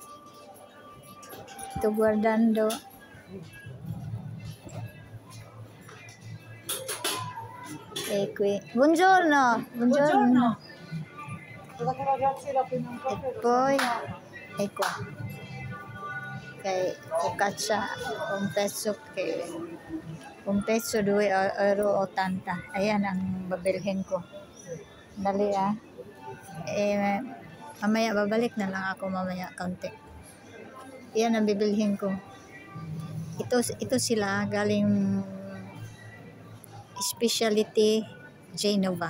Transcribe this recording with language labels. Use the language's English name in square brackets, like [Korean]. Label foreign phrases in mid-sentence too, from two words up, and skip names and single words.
[Italian] Sto guardando. E qui. Buongiorno. E poi ecco. Kay focaccia un pezzo 2,80 euro. [Filipino] Ayan ang babilhin ko. Dali mamaya babalik na lang ako mamaya kaunti. Yan ang bibilhin ko. Ito sila galing Specialty Genova.